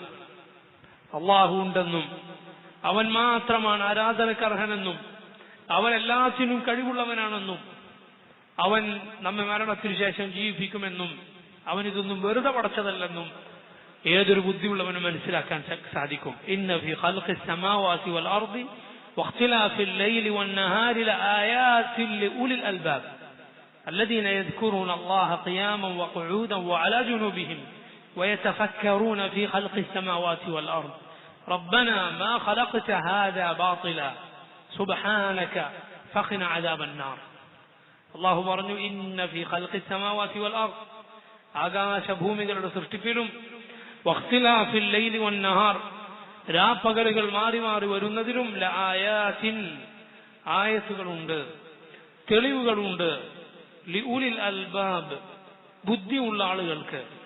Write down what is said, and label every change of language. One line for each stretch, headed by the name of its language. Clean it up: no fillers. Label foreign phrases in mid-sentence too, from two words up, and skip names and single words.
Malayalam: അള്ളാഹു ഉണ്ടെന്നും അവൻ മാത്രമാണ് ആരാധനക്കർഹനെന്നും അവൻ എല്ലാത്തിനും കഴിവുള്ളവനാണെന്നും അവൻ നമ്മെ മരണത്തിനു ശേഷം ജീവിപ്പിക്കുമെന്നും അവൻ ഇതൊന്നും വെറുതെ പടച്ചതല്ലെന്നും ഏതൊരു ബുദ്ധിയുള്ളവനും മനസ്സിലാക്കാൻ സാധിക്കും.
Arabic: إن في خلق السماوات والأرض واختلاف الليل والنهار لآيات لأولي الألباب الذين يذكرون الله قياما وقعودا وعلى جنوبهم ويتفكرون في خلق السماوات والأرض ربنا ما خلقت هذا باطلا سبحانك فقنا عذاب النار.
Malayalam: അല്ലാഹു പറഞ്ഞു,
Arabic: إن في خلق السماوات والأرض
Malayalam: ആകാശഭൂമികളുടെ സൃഷ്ടിപ്പിലും
Arabic: واختلاف الليل والنهار
Malayalam: രാപ്പകലുകൾ മാറി മാറി വരുന്നതിലും ലആയാതിൻ ആയത്തുകളുണ്ട്, തെളിവുകളുണ്ട്,
Arabic: لأولي الألباب
Malayalam: ബുദ്ധിയുള്ള ആളുകൾക്ക്.